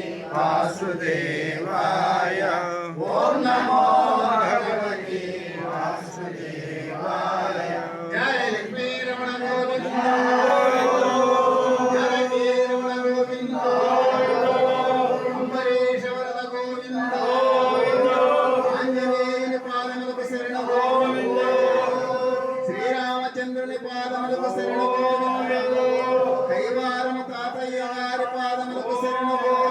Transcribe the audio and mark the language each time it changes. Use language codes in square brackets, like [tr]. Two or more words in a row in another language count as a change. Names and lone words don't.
[sa] वासुदेवाय ओम नमो भगवते वासुदेवाय जय लक्ष्मी रमण गोविंद जय रमण गोविंद अंबरीश वरद गोविंद आंजनेय [te] पादमुలకు శరణ గోవింద శ్రీరామచంద్రుని పాదములకు శరణ గోవింద కైవారము తాతయ్య వారి పాదములకు శరణ